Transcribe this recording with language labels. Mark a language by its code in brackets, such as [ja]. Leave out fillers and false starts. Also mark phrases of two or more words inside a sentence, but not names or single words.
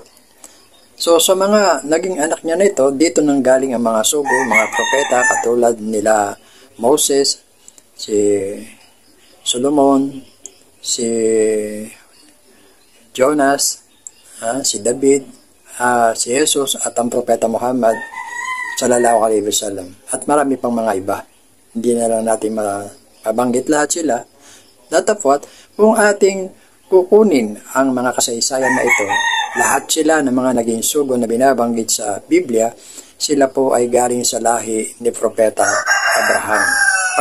[tl] So sa mga naging anak niya na ito, dito nang galing ang mga sugo, mga propeta, katulad nila Moses, si Solomon, si Jonas, si David, si Jesus, at ang Propeta Muhammad [ar] صلى الله عليه وسلم, [tl] at marami pang mga iba. Hindi na lang natin mabanggit lahat sila. Datapwat, kung ating kukunin ang mga kasaysayan na ito, lahat sila ng mga naging sugo na binabanggit sa Biblia, sila po ay galing sa lahi ni Propeta Abraham.